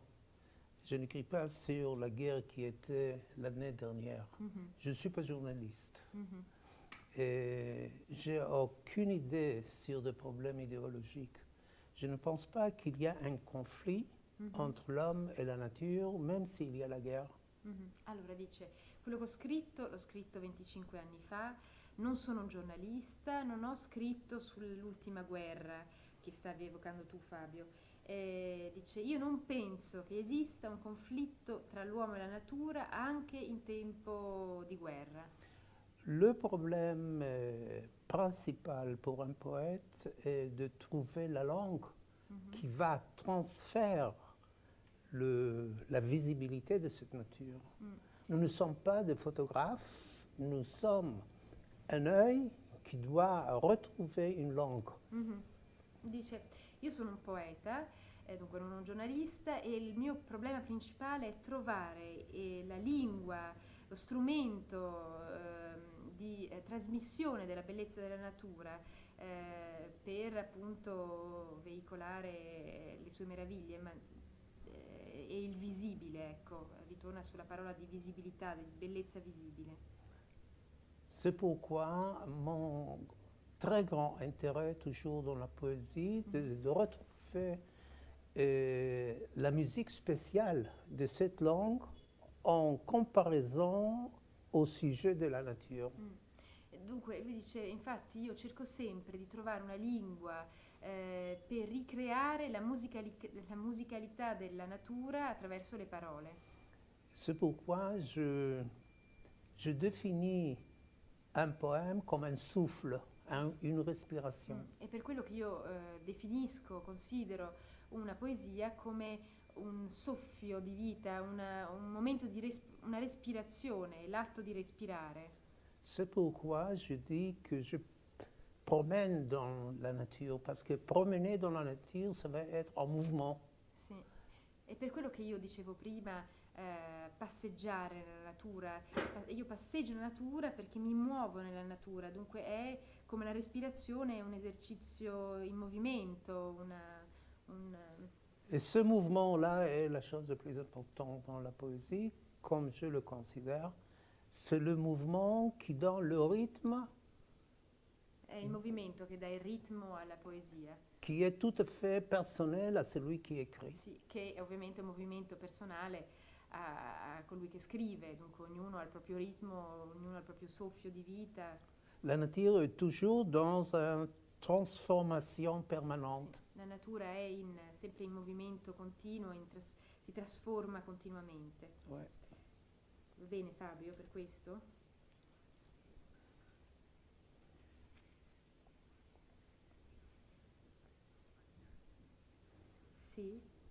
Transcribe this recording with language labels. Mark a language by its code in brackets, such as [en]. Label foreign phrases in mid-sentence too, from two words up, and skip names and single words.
[fr] Je n'écris pas sur la guerre qui était l'année dernière. Je ne suis pas journaliste. Et j'ai aucune idée sur des problèmes idéologiques. Je ne pense pas qu'il y a un conflit entre l'homme e la nature, même s'il y a la guerre. [it] Allora dice, quello che ho scritto, l'ho scritto 25 anni fa, non sono un giornalista, non ho scritto sull'ultima guerra che stavi evocando tu, Fabio. Dice, io non penso che esista un conflitto tra l'uomo e la natura anche in tempo di guerra. [fr] Le problème principal pour un poète est de trouver la langue qui va transférer la visibilité de cette nature. Nous ne sommes pas des photographes, nous sommes un œil qui doit retrouver une langue. [it] Dice, io sono un poeta, dunque non un giornalista, e il mio problema principale è trovare la lingua, lo strumento di trasmissione della bellezza della natura per appunto veicolare le sue meraviglie, ma e il visibile, ecco, ritorna sulla parola di visibilità, di bellezza visibile. [fr] C'est pourquoi mon très grand intérêt toujours dans la poésie, de retrouver la musique spéciale de cette langue en comparaison au sujet de la nature. [it] Dunque, lui dice, infatti io cerco sempre di trovare una lingua per ricreare la musicalità della natura attraverso le parole. [fr] C'est pourquoi je définis un poème comme un souffle, une respiration. [it] È per quello che io definisco, considero una poesia come un soffio di vita, un momento di una respirazione, l'atto di respirare. [fr] C'est pourquoi je dis que je promène dans la nature, parce que promener dans la nature, ça va être en mouvement. [it] Sì. È per quello che io dicevo prima, passeggiare nella natura. Io passeggio nella natura perché mi muovo nella natura, dunque è come la respirazione, un esercizio in movimento, [fr] Et ce mouvement-là est la chose la plus importante dans la poésie, comme je le considère. C'est le mouvement qui donne le rythme. [it] È il movimento che dà il ritmo alla poesia. [fr] Qui est tout à fait personnel à celui qui écrit. [it] Sì, che è ovviamente un movimento personale a colui che scrive, dunque ognuno ha il proprio ritmo, ognuno ha il proprio soffio di vita. [fr] La nature est toujours dans une transformation permanente. [it] Sì, la natura è sempre in movimento continuo, si trasforma continuamente. [fr] Ouais. [it] Va bene Fabio per questo? Sì.